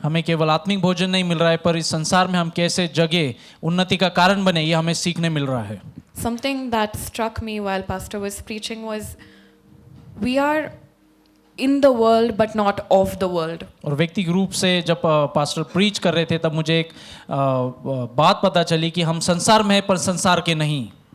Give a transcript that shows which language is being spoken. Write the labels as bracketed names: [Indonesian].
[Hindi] हमें केवल आत्मिक भोजन नहीं मिल रहा है, पर इस संसार में हम कैसे जगे, उन्नति का कारण बने, ये हमें सीखने मिल रहा है. [English] Something that struck me while Pastor was preaching was we are in the world but not of the world. [Hindi] और व्यक्तिगत रूप से जब पास्टर प्रीच कर रहे थे तब मुझे एक बात पता चली कि हम संसार में हैं पर संसार के नहीं.